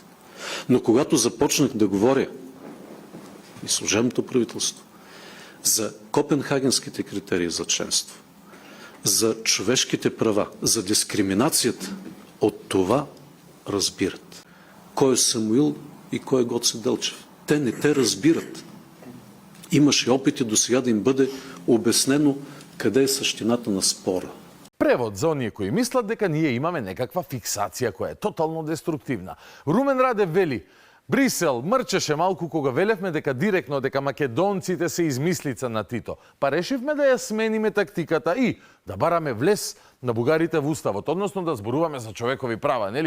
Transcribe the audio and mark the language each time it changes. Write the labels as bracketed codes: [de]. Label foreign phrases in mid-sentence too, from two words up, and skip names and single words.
[bg] Но когато започнах да говоря и служебното правителство за копенхагенските критерии за членство, за човешките права, за дискриминацията, от това разбират. Кой е Самуил и кой е Гоце Делчев? Те не те разбират. Имаше опити до сега да им бъде обяснено къде е същината на спора. [mk] Превод за оние кои мислат дека ние имаме некаква фиксација која е тотално деструктивна. Румен Радев вели: Брисел мрчеше малку кога велевме дека директно дека македонците се измислица на Тито. Па решивме да ја смениме тактиката и да бараме влез на бугарите во уставот, односно да зборуваме за човекови права, нели?